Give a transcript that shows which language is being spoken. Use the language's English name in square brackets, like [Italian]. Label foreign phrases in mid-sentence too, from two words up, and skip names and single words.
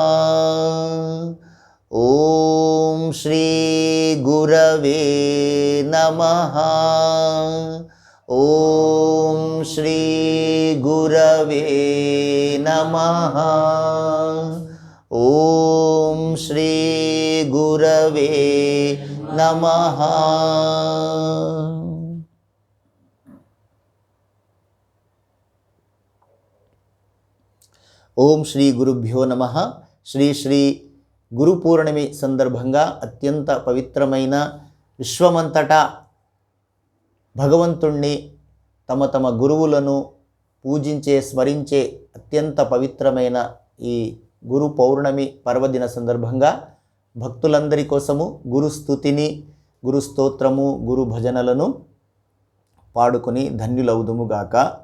[Sanskrit] ओम श्री गुरवे नमः। ओम श्री गुरवे नमः। ओम श्री गुरवे नमः। ఓం శ్రీ గురుభ్యో నమః. [Telugu] శ్రీ గురు పూర్ణిమ సందర్భంగా అత్యంత పవిత్రమైన విశ్వమంతటా భగవంతుణ్ణి తమ గురువులను పూజించే స్మరించే అత్యంత పవిత్రమైన ఈ గురు పౌర్ణమి పర్వదిన సందర్భంగా భక్తులందరి కోసము గురు స్తుతిని, గురు స్తోత్రము, గురు భజనలను పాడుకొని ధన్యులవుదుముగాక.